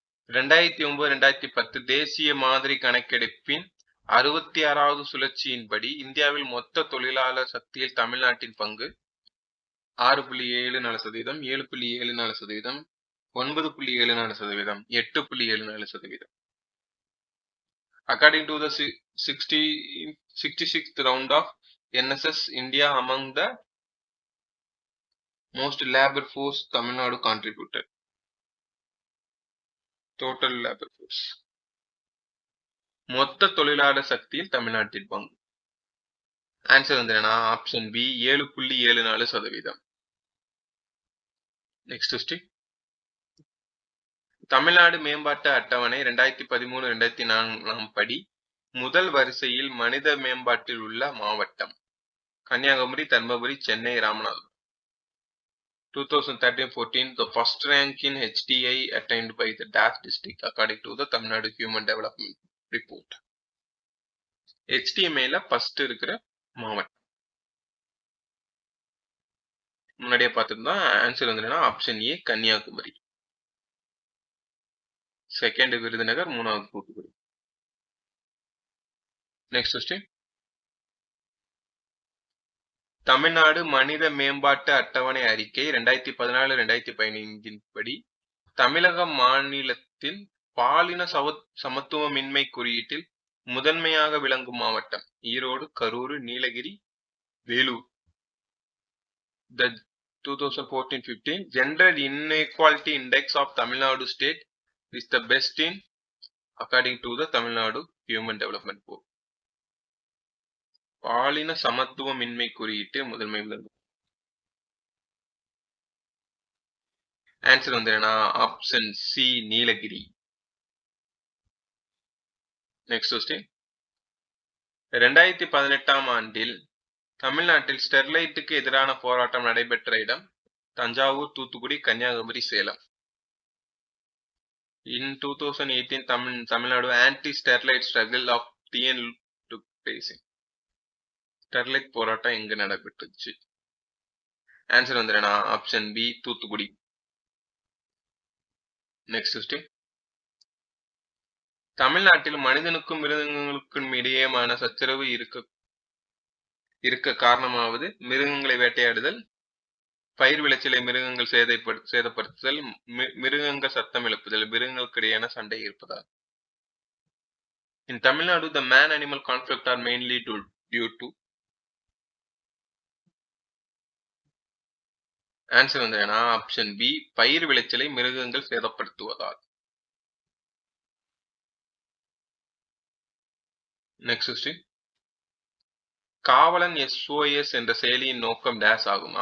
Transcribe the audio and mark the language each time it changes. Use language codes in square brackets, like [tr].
[ta] 2009-2010 தேசிய மாதிரி கணக்கெடுப்பின் 66வது சுழற்சியின்படி இந்தியாவில் மொத்த தொழிலாளர் சக்தியில் தமிழ்நாட்டின் பங்கு 6.74%, 7.74%, 9.74%, 8.74%. [en] According to the 66th round of NSS India, among the most labor force Tamil Nadu contributed. Total labor force. [ta] மொத்த தொழிலாளர் சக்தியில் தமிழ்நாட்டின் பங்கு. ஆன்சர் வந்து என்ன? Option B, 7.74%. Next question. Tamil Nadu மேம்பாட்டு அட்டவணை 2013-2004 படி முதல் வரிசையில் மனித மேம்பாட்டில் உள்ள மாவட்டம் Kanyakumari, Dharmapuri, Chennai, Ramanathapuram. [en] 2013-14 the first rank in HDI attained by the Dash district according to the Tamil Nadu Human Development Report. [ta] HDMI-ல first இருக்கிற மாவட்டம் முன்னாடியே பார்த்துருந்தா. ஆன்சர் வந்து என்னன்னா option A, Kanyakumari. Second Virudhunagar, மூணாவது தூத்துக்குடி. Next question. தமிழ்நாடு மனித மேம்பாட்டு அட்டவணை அறிக்கை 2014-2015 படி தமிழக மாநிலத்தின் பாலின சமத்துவமின்மை குறியீட்டில் முதன்மையாக விளங்கும் மாவட்டம் Erode, Karur, Nilgiri, Vellore. [en] The 2014-15 Gender Inequality Index of Tamil Nadu State is the best in according to the Tamil Nadu Human Development Board. [ta] பாலின சமத்துவமின்மை குறியீட்டு முதன்மை விளங்கும். ஆன்சர் வந்து என்னன்னா option C Nilgiri. Next question. 2018ஆம் ஆண்டில் தமிழ்நாட்டில் ஸ்டெர்லைட்டுக்கு எதிரான போராட்டம் நடைபெற்ற இடம் Thanjavur, Thoothukudi, Kanyakumari, Salem. [en] In 2018, Tamil Nadu anti-Sterlite struggle of TN took place. [ta] Sterlite போராட்டம் எங்க நடைபெற்றுச்சு? ஆன்சர் வந்து என்னன்னா option B Thoothukudi. Next question. தமிழ்நாட்டில் மனிதனுக்கும் மிருகங்களுக்கும் இடையேயான சச்சரவு இருக்க காரணமாவது மிருகங்களை வேட்டையாடுதல், பயிர் விளைச்சலை மிருகங்கள் சேதப்படுத்துதல், மிருகங்கள் சத்தம் எழுப்புதல், மிருகங்களுக்கு இடையேயான சண்டை இருப்பதால். [en] In Tamil Nadu, the man-animal conflict are mainly due to. [ta] Answer வந்து என்ன? ஆப்ஷன் பி பயிர் விளைச்சலை மிருகங்கள் சேதப்படுத்துவதால். Next question. காவலன் SOS என்ற செயலியின் நோக்கம் டேஸ் ஆகும்.